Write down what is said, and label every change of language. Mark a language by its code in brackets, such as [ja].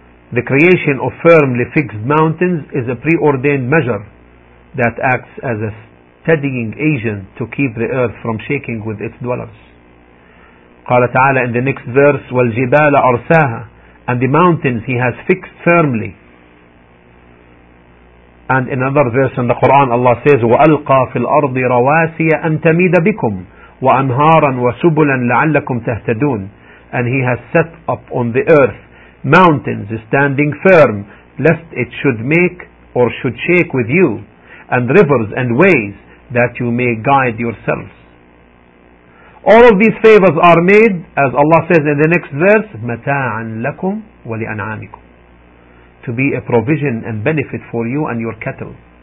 [en] The creation of firmly fixed mountains is a preordained measure that acts as a steadying agent to keep the earth from shaking with its dwellers. [ar] قال تعالى [en] in the next verse, [ar] وَالْجِبَالَ أَرْسَاهَا. [en] And the mountains he has fixed firmly. And in another verse in the Quran, Allah says, [ar] وَأَلْقَى فِي الْأَرْضِ رَوَاسِيَ أَنْ تَمِيدَ بِكُمْ وأنهارا وسبلا لعلكم تهتدون. [en] And he has set up on the earth mountains standing firm, lest it should make or should shake with you, and rivers and ways that you may guide yourselves. All of these favors are made, as Allah says in the next verse, [ar] مَتَاعًا لَكُمْ وَلِأَنْعَامِكُمْ, [en] to be a provision and benefit for you and your cattle.